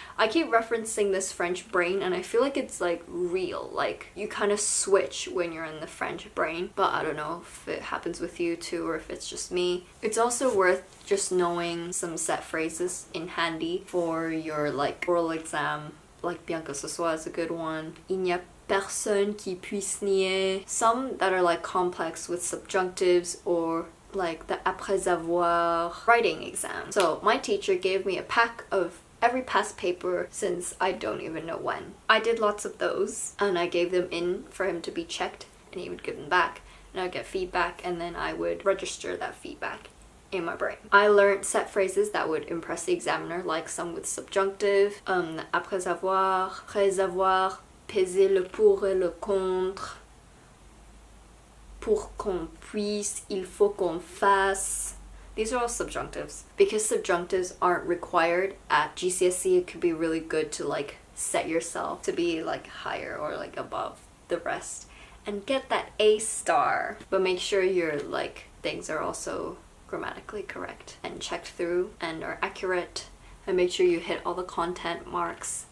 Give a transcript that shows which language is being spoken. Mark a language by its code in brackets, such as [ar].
[en] I keep referencing this French brain and I feel like it's like real, like you kind of switch when you're in the French brain, but I don't know if it happens with you too or if it's just me. It's also worth just knowing some set phrases in handy for your like oral exam, like [fr] bien que ce soit [en] is a good one. [fr] Il n'y a personne qui puisse nier. [en] Some that are like complex with subjunctives, or like the [fr] après avoir [en] writing exam. So my teacher gave me a pack of every past paper since I don't even know when. I did lots of those and I gave them in for him to be checked, and he would give them back and I'd get feedback, and then I would register that feedback in my brain. I learned set phrases that would impress the examiner, like some with subjunctive, [fr] après avoir, peser le pour et le contre, pour qu'on puisse, il faut qu'on fasse. [en] These are all subjunctives. Because subjunctives aren't required at GCSE, it could be really good to like set yourself to be like higher or like above the rest and get that A star. But make sure your like things are also grammatically correct and checked through and are accurate, and make sure you hit all the content marks.